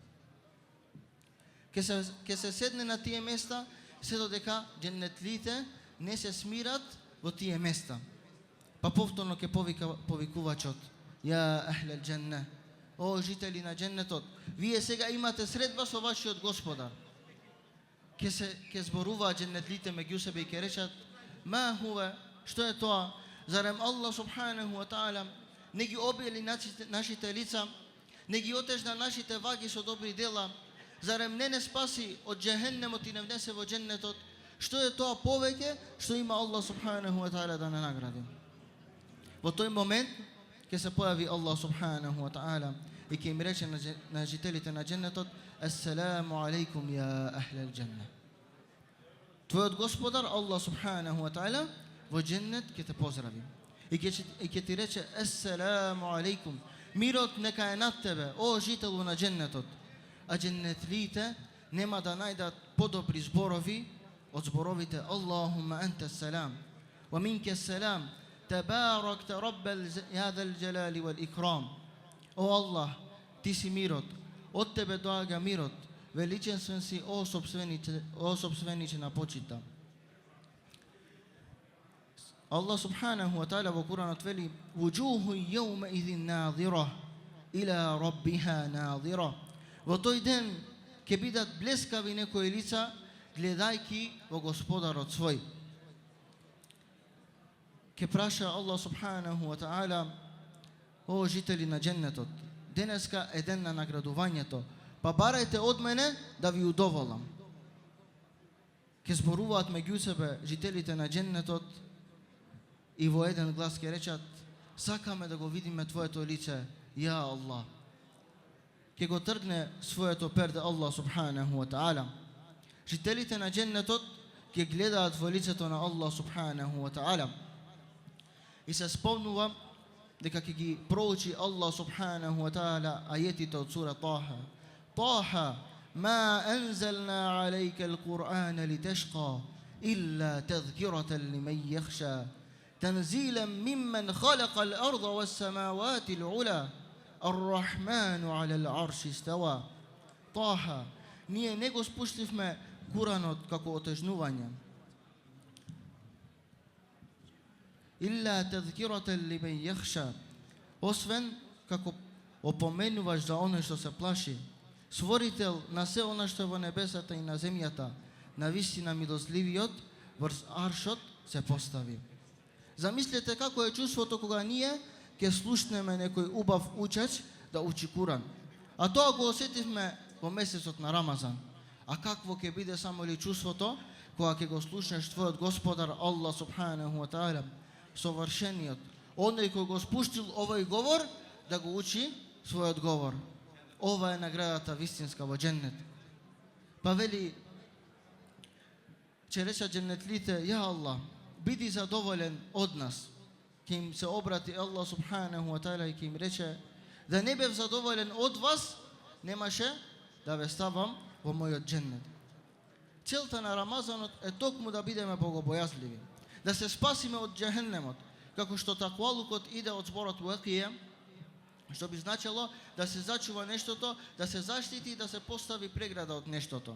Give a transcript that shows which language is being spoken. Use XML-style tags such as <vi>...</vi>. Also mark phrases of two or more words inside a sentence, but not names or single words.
<mk>Ќе се седне на тие места се додека џеннетлиите не се смират во тие места. Па повторно ќе повика повикувачот:</mk> <ar>"يا أهل الجنة,</ar> <mk>о жители на џеннетот, вие сега имате средба со вашиот Господар." Ќе зборуваат џеннетлиите меѓу себе и ќе речат:</mk> <ar>"ما هو</ar> <mk>што е тоа? Зарем Аллах</mk> <ar>سبحانه وتعالى</ar> <mk>не ги обели нашите лица, не ги отежна нашите ваги со добри дела? Зарем не спаси од џехеннемот и не внесе во џеннетот? Што е тоа повеќе што има Аллах</mk> <ar>سبحانه وتعالى</ar> <mk>да не награди? Во тој момент ќе се појави Аллах</mk> <ar>سبحانه وتعالى</ar> <mk>и ќе им рече на жителите на џеннетот:</mk> <ar>السلام عليكم يا أهل الجنة.</ar> <mk>Твојот Господар Аллах</mk> <ar>سبحانه وتعالى</ar> <mk>во џеннет ќе те поздрави и ќе ти рече:</mk> <ar>السلام عليكم,</ar> <mk>мирот нека е над тебе, о жителу на џеннетот. А џеннетлиите нема да најдат подобри зборови од зборовите:</mk> <ar>اللهم أنت السلام ومنك السلام تباركت رب يا ذا الجلال والإكرام.</ar> <mk>О Аллах, ти си мирот, од тебе доаѓа мирот, величествен си, о собствениче на почита.</mk> <ar>الله سبحانه وتعالى</ar> <mk>во Куранот вели:</mk> <ar>وجوه يومئذ ناضرة إلى ربها ناظرة.</ar> <mk>Во тој ден ќе бидат блескави некои лица гледајки во Господарот свој. Ќе праша</mk> <ar>الله سبحانه وتعالى:</ar> <mk>О жители на џеннетот, денеска е ден на наградувањето, па барајте од мене да ви удоволам. Ќе зборуваат меѓу себе жителите на џеннетот и во еден глас ќе речат: сакаме да го видиме Твоето лице,</mk> <ar>يا الله.</ar> <mk>Ќе го тргне своето перде Аллах</mk> <ar>سبحانه وتعالى.</ar> <mk>Жителите на џеннетот ќе гледаат во лицето на Аллах</mk> <ar>سبحانه وتعالى.</ar> <mk>И се спомнува дека ќе ги проучи Аллах</mk> <ar>سبحانه وتعالى</ar> <mk>ајетите од сура Таха.</mk> <ar>طه ما أنزلنا عليك القرآن لتشقى إلا تذكرة لمن يخشى. تنزيلا ممن خلق الأرض والسماوات العلى الرحمن على العرش استوى.</ar> <mk>Таха, ние не го спуштивме Куранот како отежнување.</mk> <ar>إلا تذكرة لمن يخشى,</ar> <mk>освен како опоменуваш за оној што се плаши. Створител на се она што во небесата и на земјата, на вистина милостливиот врз аршот се постави. Замислете како е чувството кога ние ќе слушнеме некој убав учач да учи Куран. А тоа го осетивме во месецот на Рамазан. А какво ќе биде само ли чувството кога ќе го слушнеш твојот Господар Аллах</mk> <ar>سبحانه وتعالى,</ar> <mk>совршениот, оној кој го спуштил овој говор да го учи својот говор. Ова е наградата вистинска во џеннет. Па вели, че реча џеннетлите:</mk> <ar>يا الله,</ar> <mk>биди задоволен од нас. Ке им се обрати Аллах</mk> <ar>سبحانه وتعالى</ar> <mk>и ке им рече: да не бев задоволен од вас, немаше да ве ставам во мојот џеннет. Целта на Рамазанот е токму да бидеме богобојазливи, да се спасиме од џехеннемот, како што таквалукот иде од зборот вакија, што би значило да се зачува нештото, да се заштити и да се постави преграда од нештото.</mk>